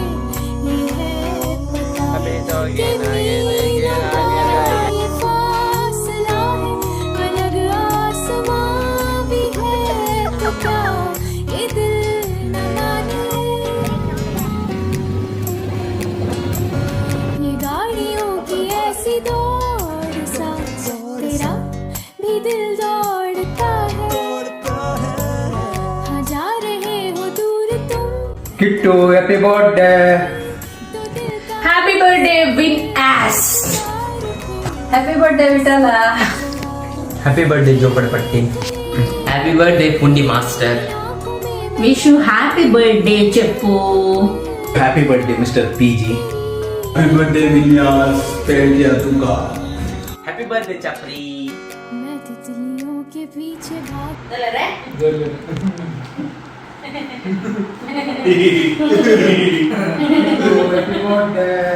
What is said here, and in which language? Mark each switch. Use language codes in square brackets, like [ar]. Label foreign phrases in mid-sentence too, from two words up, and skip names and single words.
[hi] ये है पता कि नींदों का ये फासला है, अलग आसमां भी है, तो क्या ये दिल न माने. ये गाड़ियों की ऐसी दौड़ सा तेरा भी दिल दौड़ता है. हाँ जा रहे हो दूर तुम [en] Kittu happy birthday. [hi] तो दिल का [en] happy birthday Vin As. happy birthday Vithala. happy birthday Jopadapatti. happy birthday Pundi master. [hi] आंखों में [en] wish you happy birthday Cheppu. happy birthday Mister PG. happy birthday Vinyas Peliya Tunga. happy birthday Chapri. [hi] मैं तितलियों के पीछे भाग [en] happy birthday.